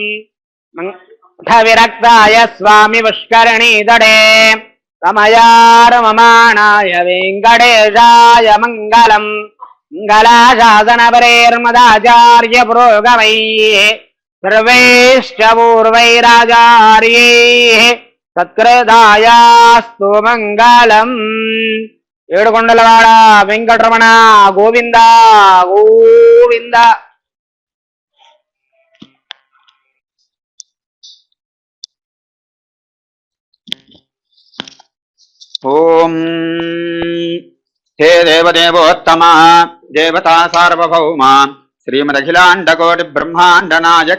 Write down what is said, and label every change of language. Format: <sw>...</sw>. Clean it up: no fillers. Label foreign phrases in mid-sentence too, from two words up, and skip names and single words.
<sa>विरक्ताय स्वामी पुष्करणीतटे रमयारममाणाय वेङ्कटेशाय मङ्गलम् मङ्गलाशासनपरेर्मदाचार्य पुरोगमैः सर्वैश्च पूर्वैराचार्यैः సత్కృతాయాస్తు మంగళం.</sa> <te>ఏడుకొండలవాడ వెంకటరమణ గోవింద గోవింద.</te> <sa>ఓం హే దేవదేవోత్తమ దేవతా సార్వభౌమ శ్రీమదఖిలాండకోటి బ్రహ్మాండ నాయక</sa>